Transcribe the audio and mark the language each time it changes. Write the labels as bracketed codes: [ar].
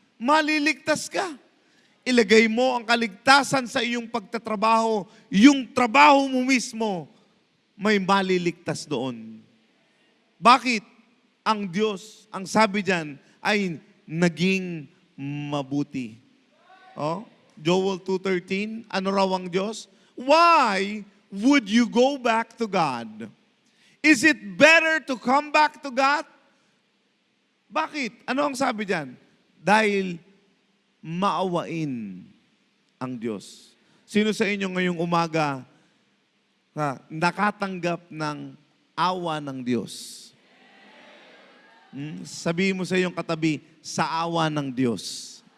[tl] Maliligtas ka. Ilagay mo ang kaligtasan sa iyong pagtatrabaho. Yung trabaho mo mismo, may maliligtas doon. Bakit? Ang Diyos, ang sabi diyan, ay naging mabuti. Oh, Joel 2:13, ano raw ang Diyos? [en] Why would you go back to God? Is it better to come back to God? [tl] Bakit? Ano ang sabi diyan? Dahil maawain ang Diyos. Sino sa inyo ngayong umaga nakatanggap ng awa ng Diyos? Sabihin mo sa iyong katabi, sa awa ng Diyos.